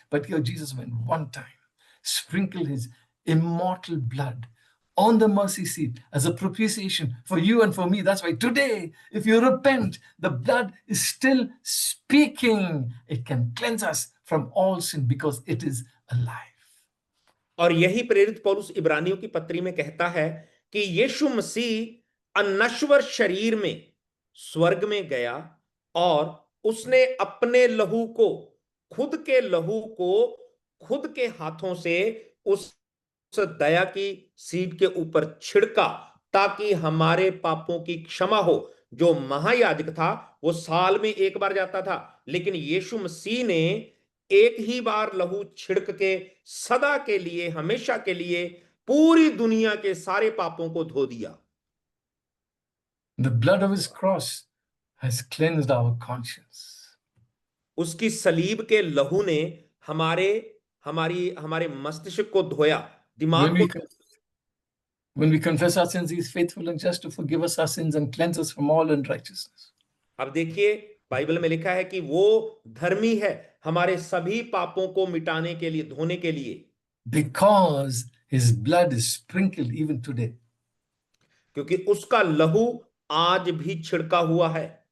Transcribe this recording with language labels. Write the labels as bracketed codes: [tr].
[en] But here Jesus went one time, sprinkled his immortal blood on the mercy seat as a propitiation for you and for me. That's why today, if you repent, the blood is still speaking. It can cleanse us from all sin because it is alive. [hi] और यही प्रेरित पौलुस इब्रानियों की पत्री में कहता है कि यीशु मसीह अनश्वर शरीर में स्वर्ग में गया और उसने अपने लहू को, खुद के लहू को खुद के हाथों से उस दया की सीट के ऊपर छिड़का, ताकि हमारे पापों की क्षमा हो। जो महायाजक था वो साल में एक बार जाता था, लेकिन यीशु मसीह ने एक ही बार लहू छिड़क के सदा के लिए, हमेशा के लिए पूरी दुनिया के सारे पापों को धो दिया। [en] The blood of his cross has cleansed our conscience. [hi] उसकी सलीब के लहू ने हमारे मस्तिष्क को धोया, दिमाग को। [en] When we confess our sins, he is faithful and just to forgive us our sins and cleanse us from all unrighteousness. [hi] अब देखिए, बाइबल में लिखा है कि वो धर्मी है हमारे सभी पापों को मिटाने के लिए, धोने के लिए। [en] Because his blood is sprinkled even today. [hi] क्योंकि उसका लहू आज भी छिड़का हुआ है।